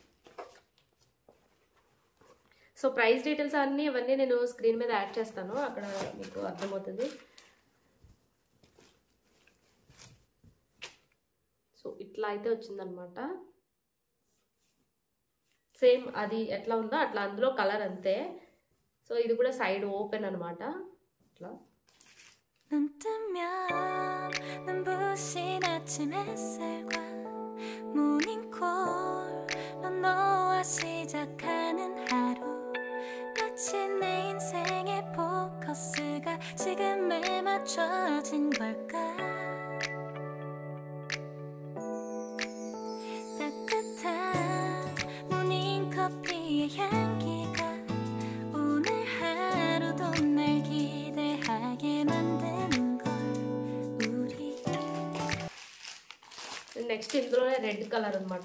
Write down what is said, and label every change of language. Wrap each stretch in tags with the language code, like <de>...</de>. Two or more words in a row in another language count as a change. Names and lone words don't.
<en>so price details</en> <te>అన్నీ ఇవన్నీ నేను స్క్రీన్ మీద యాడ్ చేస్తాను, అక్కడ మీకు అర్థమవుతుంది. సో ఇట్లా అయితే వచ్చిందనమాట. సేమ్ అది ఎట్లా ఉందో అట్లా అందులో కలర్ అంతే. సో ఇది కూడా</te> <en>side open</en> <te>అనమాట. ఇట్లా</te> <ko>눈 뜨면 눈부신 아침 햇살과 모닝콜로 너와 시작하는 하루 마치 내 인생의 포커스가 지금에 맞춰진 걸까 따뜻한 향기가 오늘 하루도 날 기대하게 만드는 걸 우리</ko> <te>నెక్స్ట్ ఇందులోనే</te> <en>red color</en> <te>అన్నమాట.</te>